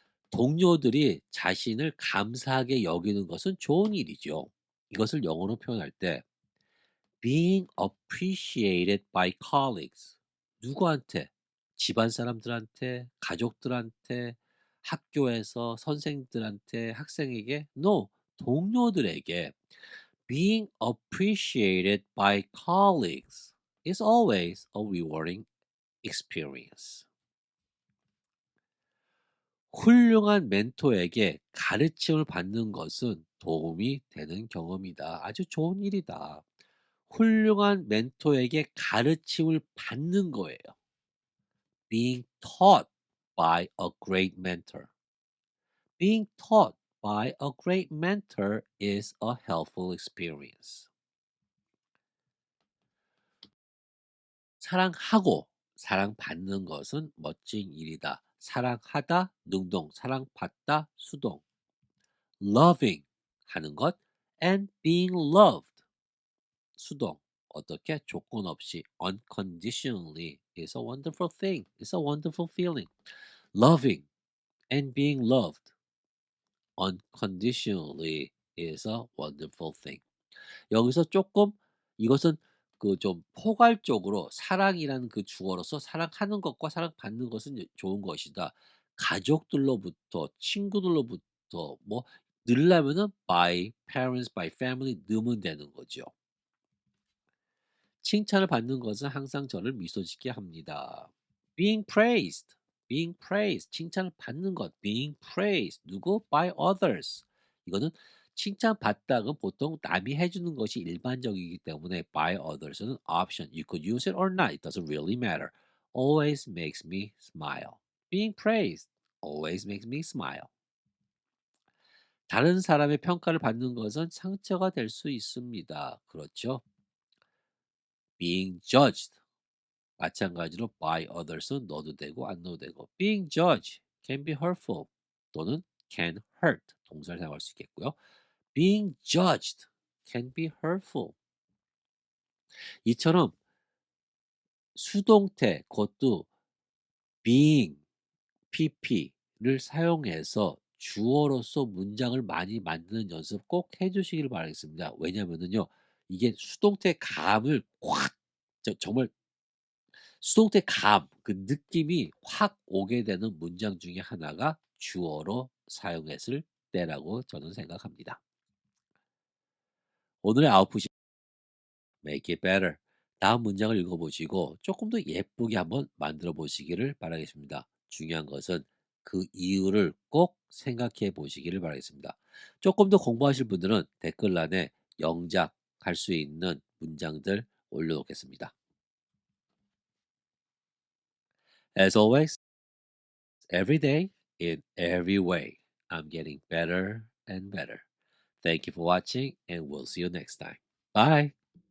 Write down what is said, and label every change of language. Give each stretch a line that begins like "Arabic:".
Korean: 동료들이 자신을 감사하게 여기는 것은 좋은 일이죠. 이것을 영어로 표현할 때
English: being appreciated by colleagues.
Korean: 누구한테? 집안 사람들한테, 가족들한테, 학교에서 선생들한테, 학생에게?
English: No,
Korean: 동료들에게
English: being appreciated by colleagues is always a rewarding experience.
Korean: 훌륭한 멘토에게 가르침을 받는 것은 도움이 되는 경험이다. 아주 좋은 일이다. 훌륭한 멘토에게 가르침을 받는 거예요.
English: Being taught by a great mentor. Being taught by a great mentor is a helpful experience.
Korean: 사랑하고 사랑받는 것은 멋진 일이다. 사랑하다, 능동, 사랑받다, 수동.
English: Loving
Korean: 하는 것
English: and being loved
Korean: 수동. 어떻게? 조건 없이
English: unconditionally is a wonderful thing. It's a wonderful feeling. Loving and being loved unconditionally is a wonderful thing.
Korean: 여기서 조금 이것은 그 좀 포괄적으로 사랑이라는 그 주어로서 사랑하는 것과 사랑받는 것은 좋은 것이다. 가족들로부터 친구들로부터 뭐 넣으려면은
English: by parents, by family
Korean: 넣으면 되는 거죠. 칭찬을 받는 것은 항상 저를 미소 짓게 합니다.
English: being praised, being praised,
Korean: 칭찬을 받는 것,
English: being praised,
Korean: 누구?
English: by others.
Korean: 이거는 칭찬받다가 보통 남이 해주는 것이 일반적이기 때문에
English: by others
Korean: 는 option.
English: You could use it or not. It doesn't really matter. Always makes me smile. Being praised always makes me smile.
Korean: 다른 사람의 평가를 받는 것은 상처가 될 수 있습니다. 그렇죠?
English: being judged
Korean: 마찬가지로
English: by others
Korean: 는 넣어도 되고 안 넣어도 되고
English: being judged can be hurtful
Korean: 또는
English: can hurt
Korean: 동사를 사용할 수 있겠고요.
English: being judged can be hurtful
Korean: 이처럼 수동태 그것도
English: being pp
Korean: 를 사용해서 주어로서 문장을 많이 만드는 연습 꼭 해주시길 바라겠습니다. 왜냐면은요 이게 수동태 감을 확 정말 수동태 감, 그 느낌이 확 오게 되는 문장 중에 하나가 주어로 사용했을 때라고 저는 생각합니다. 오늘의 아웃풋이
English: make it better.
Korean: 다음 문장을 읽어보시고 조금 더 예쁘게 한번 만들어 보시기를 바라겠습니다. 중요한 것은 그 이유를 꼭 생각해 보시기를 바라겠습니다. 조금 더 공부하실 분들은 댓글란에 영작할 수 있는 문장들 올려놓겠습니다.
English: As always, every day, in every way, I'm getting better and better. Thank you for watching, and we'll see you next time. Bye.